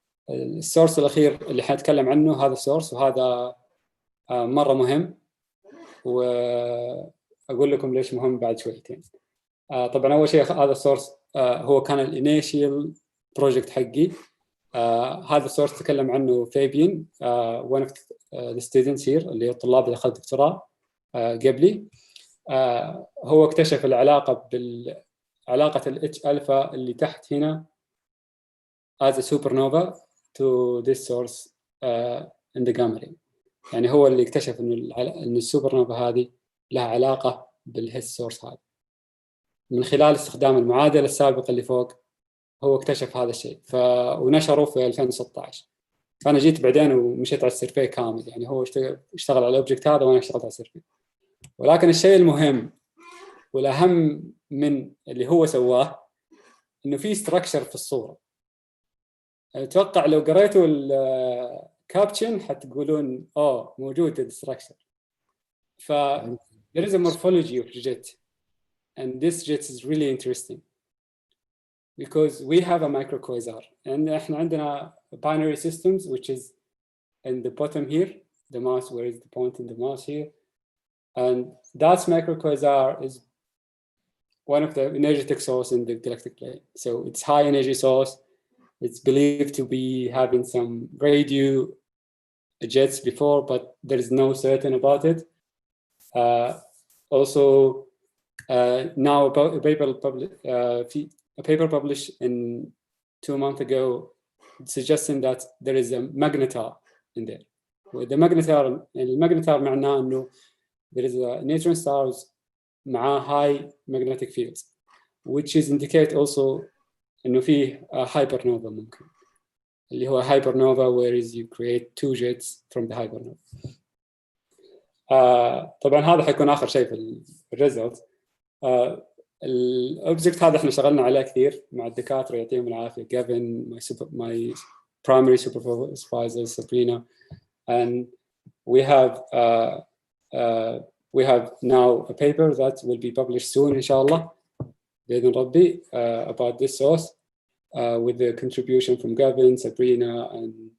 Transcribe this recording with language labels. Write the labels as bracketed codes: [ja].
[ar] السورس الأخير اللي حنتكلم عنه هذا السورس، وهذا مرة مهم، وأقول لكم ليش مهم بعد شويتين. طبعا أول شيء هذا السورس هو كان الانيشيال بروجكت حقي. هذا السورس تكلم عنه فابين [en] one of the students here [ar] اللي هو الطلاب اللي أخذ دكتوراه قبلي. هو اكتشف العلاقة بالعلاقة ال H alpha اللي تحت هنا [en] as a supernova to this source in the gamma ray. [ar] يعني هو اللي اكتشف إن السوبرنوفا هذه لها علاقة بالهيس سورس هذا من خلال استخدام المعادلة السابقة اللي فوق. هو اكتشف هذا الشيء ونشره في 2016. فأنا جيت بعدين ومشيت على السيرفي كامل، يعني هو اشتغل على الأوبجكت هذا وأنا اشتغلت على السيرفي. ولكن الشيء المهم والأهم من اللي هو سواه إنه في structure في الصورة. أتوقع لو قريتوا الكابشن حتقولون موجود الستراكشر. [en] there is a morphology of jet, and this jet is really interesting because we have a microquasar and [ar] احنا عندنا [en] binary systems which is in the bottom here, the mass, where is the point in the mass here, and that microquasar is one of the energetic source in the galactic plane. So it's high energy source. It's believed to be having some radio jets before, but there is no certain about it. Also, now a paper published in 2 months ago suggesting that there is a magnetar in there. The magnetar [ar] معناه إنه [en] there is a neutron stars مع high magnetic fields, which is indicate also [ar] إنه فيه [en] hypernova [ar] ممكن، اللي هو [en] hypernova where is you create 2 jets from the hypernova. [ar] طبعا هذا حيكون آخر شيء في الريزلت. الأوبجكت هذا إحنا شغلنا عليه كثير مع الدكاترة يعطيهم العافية، [en] Gavin, my primary supervisor Sabrina, and we have now a paper that will be published soon inshallah [ar] بإذن ربي [en] about this source with the contribution from Gavin, Sabrina and